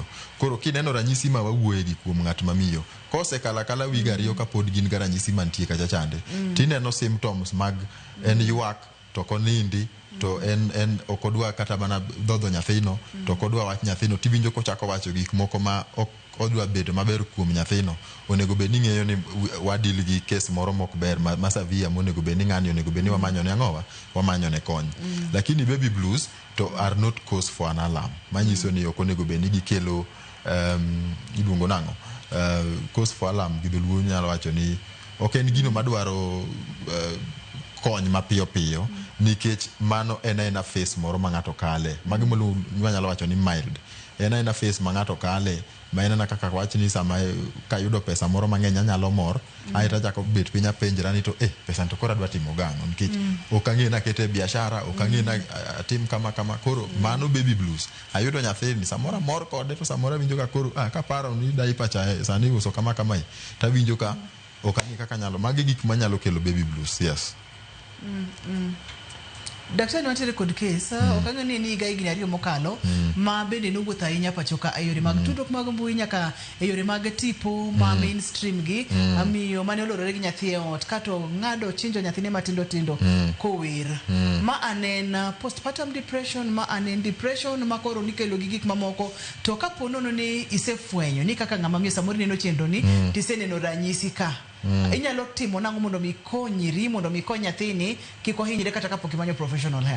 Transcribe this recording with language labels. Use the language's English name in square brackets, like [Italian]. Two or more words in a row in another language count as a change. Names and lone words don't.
[Luo (Kenya and Tanzania)] Koro kineno ranyisi ma wawuoye gi kuom ng'at mamiyo kosekala wiga 2 kapod gin ga ranyisi mantie kacha chande tineno symptoms mag en ywak to konindi to en okodwa kata mana dhodho nyathino to kodwa wach nyathino tiwinjo kochako wacho gik moko ma odwa bedo maber kuom nyathino. Onego bed ni ng'eyo ni wadil gi case moro mok ber ma severe monego bed ni ng'ani onego bed ni wamanyo ne ang'owa wamanyo ne kony. [English] Lakini baby blues to are not cause for an alarm, [Luo (Kenya and Tanzania)] manyiso ni ok onego bed ni gikelo iluongo nang'o [English] cause for alarm. [Luo (Kenya and Tanzania)] Gidholuo nyalo wacho ni ok en gino madwaro kony mapiyo piyo nikech mano ena face moro ma ng'ato kale. Magi nyalo wacho ni mild ena face ma ng'ato kale ma ena kaka wach ni sama kayudo pesa moro mang'eny anyalo mor aita jako bet pinya penjra ni to pesa to kora dwa timo gang'o nikech ok ang'e na kete biashara ok ang'e na tim kama koro mano [English] baby blues. [Luo (Kenya and Tanzania)] Ayudo nyathini samora mor kode to samora winjo ka koro ka paro ni dai pacha sani uso kama ta winjo ka ok ang'e kaka nyalo magi gik manyalo kelo [English] baby blues. [Luo (Kenya and Tanzania)] Yes. Daktari wantere kod case okang'e ni ga higni 2 mokalo ma bende nowuotho ahinya pachoka e yore mag tudruok mag mbui nyaka e yore mag tipo ma mainstream gi amiyo mane olorore gi nyathi e ot kato ng'ado chinjo nyathine matindo kower ma anen [English] postpartum depression [Luo (Kenya and Tanzania)] ma anen depression ma koro nikelo gi gik mamoko to kapo nono ni isefwenyo ni kaka ng'ama miyo samoro neno chenro ni tiseneno ranyisi ka inyalo timo nang'o mondo mi konyri mondo mi kony nyathini kik ohinyre kata kapok imanyo [English] professional help.